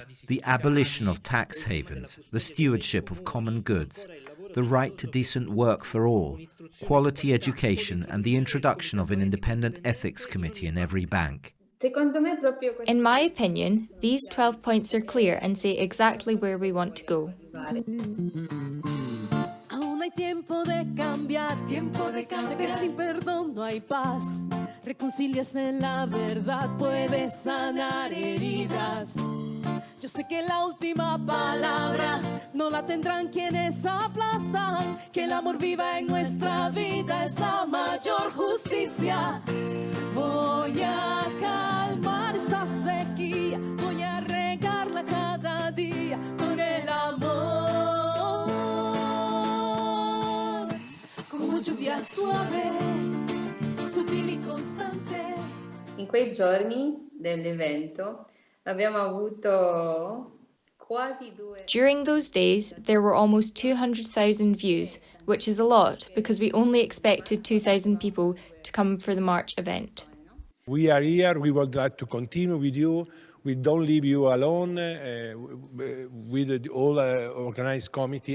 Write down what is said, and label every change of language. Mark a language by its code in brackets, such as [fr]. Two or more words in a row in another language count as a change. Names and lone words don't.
[en] The abolition of tax havens, the stewardship of common goods, the right to decent work for all, quality education, and the introduction of an independent ethics committee in every bank. In my opinion, these 12 points are clear and say exactly where we want to go. [es] hay tiempo de cambiar, tiempo de cambiar. Sé que sin perdón no hay paz. Reconcíliase en la verdad, puede sanar heridas. Yo sé que la última palabra no la tendrán quienes aplastan, que el amor viva en nuestra vida es la mayor justicia. Voy a calmar esta sequía, voy a regarla cada día con el amor, como lluvia suave, sutil y constante. [it] In quei giorni dell'evento abbiamo avuto quasi 2. [en] During those days, there were almost 200,000 views, which is a lot because we only expected 2,000 people to come for the March event. We are here, we would like to continue with you. We don't leave you alone with the whole organized committee.